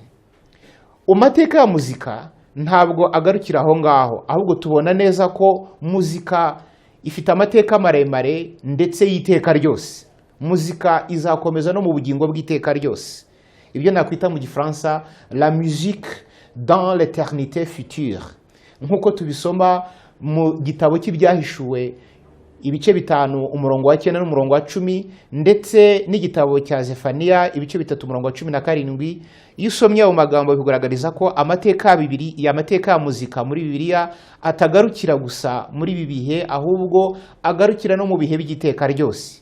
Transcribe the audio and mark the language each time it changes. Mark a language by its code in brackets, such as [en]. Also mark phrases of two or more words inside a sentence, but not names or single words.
[rw] Amateka ya muzika ntabwo agarukira aho ngaho, ahubwo tubona neza ko muzika ifite amateka maremare ndetse y'iteka ryose. Muzika izakomeza no mu bugingo bw'iteka ryose. Ibyo nakwita mu gifaransa [fr] la musique dans l'éternité future, [rw] nkuko tubisoma mu gitabo cy'Ibyahishuwe ibice 5 umurongo wa 9 n'umurongo wa 10, ndetse n'igitabo cya Zefaniya ibice 3 umurongo wa 17. Iyo usomye mu magambo bikugaragariza ko amateka ya muzika muri Bibiliya atagarukira gusa muri ibi bihe, ahubwo agarukira no mu bihe by'iteka ryose.